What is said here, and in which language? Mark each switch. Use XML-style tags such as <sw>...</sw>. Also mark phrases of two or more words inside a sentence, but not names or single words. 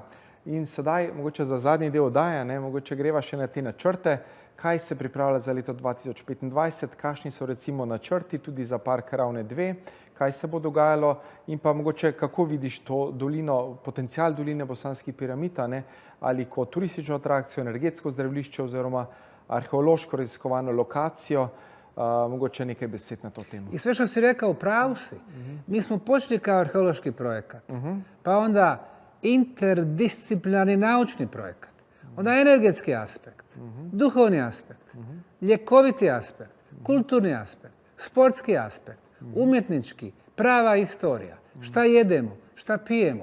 <sl>In sedaj, mogoče za zadnji del oddaje, mogoče greva še na te načrte, kaj se pripravlja za leto 2025, kakšni so recimo načrti tudi za Park Ravne 2, kaj se bo dogajalo in pa mogoče kako vidiš to dolino, potencial doline Bosanskih piramid, ali kot turistično atrakcijo, energetsko zdravilišče oziroma arheološko raziskovano lokacijo, mogoče nekaj besed na to temo.</sl> <bs>I sve što si rekao, pravu si. Mi smo počeli kao arheološki projekat, pa onda interdisciplinarni naučni projekat, onda energetski aspekt, duhovni aspekt, ljekoviti aspekt, kulturni aspekt, sportski aspekt, umjetnički, prava istorija, šta jedemo, šta pijemo.</bs>